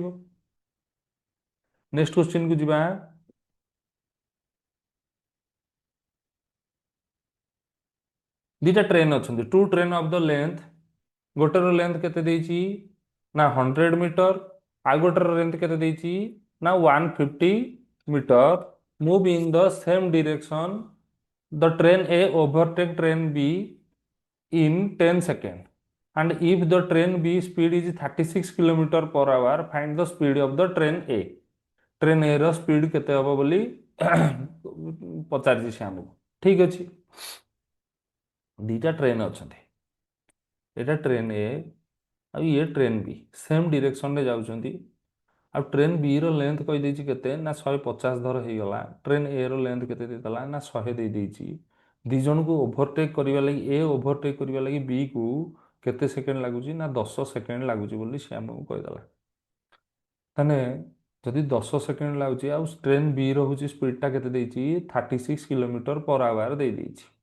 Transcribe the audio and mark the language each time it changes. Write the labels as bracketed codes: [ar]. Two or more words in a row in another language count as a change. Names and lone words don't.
[en] next question [or] ଯିବା ଦୁଇଟା ଟ୍ରେନ୍ ଅଛନ୍ତି [en] two train of the length [or] ଗୋଟେର ଲେନ୍ଥ କେତେ ଦେଇଛି ନା 100 ମିଟର ଆଉ ଗୋଟେର ଲେନ୍ଥ କେତେ ଦେଇଛି ନା 150 ମିଟର [en] move in the same direction the train A overtake train B in 10 seconds and if the train B speed is 36 km per hour find the speed of the train A train A ର [or] ସ୍ପିଡ୍ କେତେ ହେବ ବୋଲି ପଚାରିଛି ସେ ଆମକୁ ଠିକ୍ ଅଛି ଦୁଇଟା ଟ୍ରେନ୍ ଅଛନ୍ତି ଏଇଟା [en] train A [or] ଆଉ ଇଏ [en] train B same [or] ଡିରେକ୍ସନରେ ଯାଉଛନ୍ତି ଆଉ [en] train B [or] ର ଲେନ୍ଥ କହିଦେଇଛି କେତେ ନା 150 ଧର ହେଇଗଲା [en] train A [or] ର ଲେନ୍ଥ କେତେ ଦେଇଦେଲା ନା 100 ଦେଇଦେଇଛି ଦୁଇ ଜଣଙ୍କୁ ଓଭରଟେକ୍ କରିବା ଲାଗି ଏ ଓଭରଟେକ୍ କରିବା ଲାଗି ବି କୁ କେତେ ସେକେଣ୍ଡ ଲାଗୁଛି ନା 10 ସେକେଣ୍ଡ ଲାଗୁଛି ବୋଲି ସେ ଆମକୁ କହିଦେଲା ତାହେଲେ ଯଦି 10 ସେକେଣ୍ଡ ଲାଗୁଛି ଆଉ [en] train B [or] ର ହେଉଛି ସ୍ପିଡ଼ଟା କେତେ ଦେଇଛି 36 km/h ଦେଇଦେଇଛି।